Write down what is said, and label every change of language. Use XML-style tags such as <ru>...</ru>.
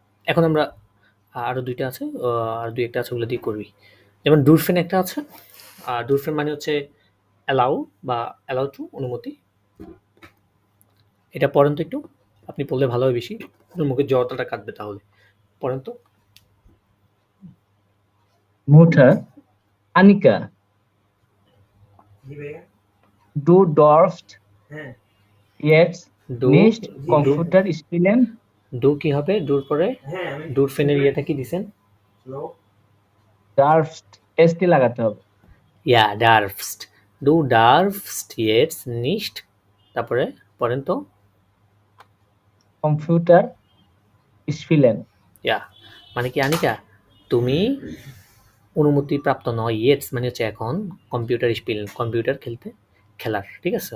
<bn>এখন আমরা আরও 2টা আছে, আর 2-1টা আছে, ওগুলো দিয়ে করবি। যেমন ডুরফেন একটা আছে, ডুরফেন মানে হচ্ছে অ্যালাউ বা অ্যালাউ টু, অনুমতি। এটা পড়েন তো একটু, আপনি পড়লে ভালো হয়, বেশি মুখের জড়তাটা কাটবে তাহলে। পড়েন তো।</bn> <de>Mutter, Annika, du darfst jetzt nicht Computer spielen.</de> <bn>Do কি হবে? ডুর পরে ডুরফেনের ইয়েটা কি দিছেন? darfst এসটি লাগাতে হবে। ইয়া ডার্ফস্ট, ডু ডার্ফস্ট ইয়েটস নিস্ট, তারপরে পড়েন তো। কম্পিউটার স্পিলেন। ইয়া মানে কি আনিকা, তুমি অনুমতিপ্রাপ্ত নয়, ইয়েটস মানে হচ্ছে এখন, কম্পিউটার স্পিল কম্পিউটার খেলার, ঠিক আছে?</bn>